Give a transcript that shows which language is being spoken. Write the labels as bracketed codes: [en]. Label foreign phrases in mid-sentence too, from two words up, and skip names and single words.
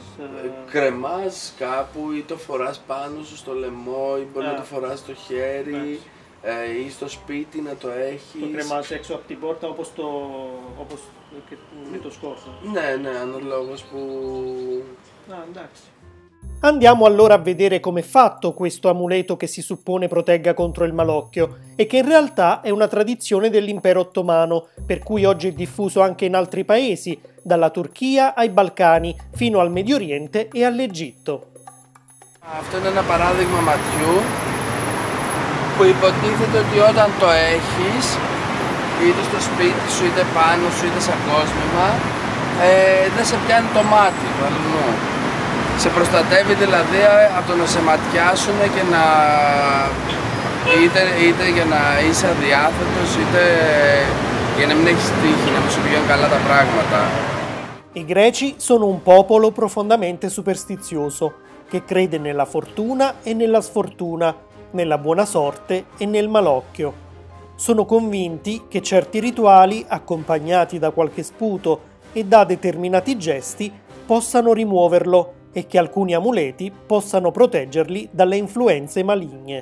[el] Κρεμάς κάπου ή το φοράς πάνω σου στο λαιμό ή μπορεί να το φοράς στο χέρι ή στο σπίτι να το έχεις. Το κρεμάς έξω από την πόρτα όπως και με το σκόρδο. Ναι, αναλόγως που... Εντάξει. [it] Andiamo allora a vedere com'è fatto questo amuleto che si suppone protegga contro il malocchio e che in realtà è una tradizione dell'impero ottomano, per cui oggi è diffuso anche in altri paesi, dalla Turchia ai Balcani, fino al Medio Oriente e all'Egitto. [el] Αυτό είναι ένα παράδειγμα ματιού που υποτίθεται ότι όταν το έχεις είτε στο σπίτι σου, είτε πάνω σου, είτε σαν κόσμημα, δεν σε πιάνει το μάτι του αλλού. Σε προστατεύει δηλαδή από το να σε ματιάσουν και να είτε για να είσαι aδιάθετος, είτε για να μην έχεις τύχη, να μην σου πηγαίνουν καλά τα πράγματα. [it] I Greci sono un popolo profondamente superstizioso, che crede nella fortuna e nella sfortuna, nella buona sorte e nel malocchio. Sono convinti che certi rituali, accompagnati da qualche sputo e da determinati gesti, possano rimuoverlo e che alcuni amuleti possano proteggerli dalle influenze maligne.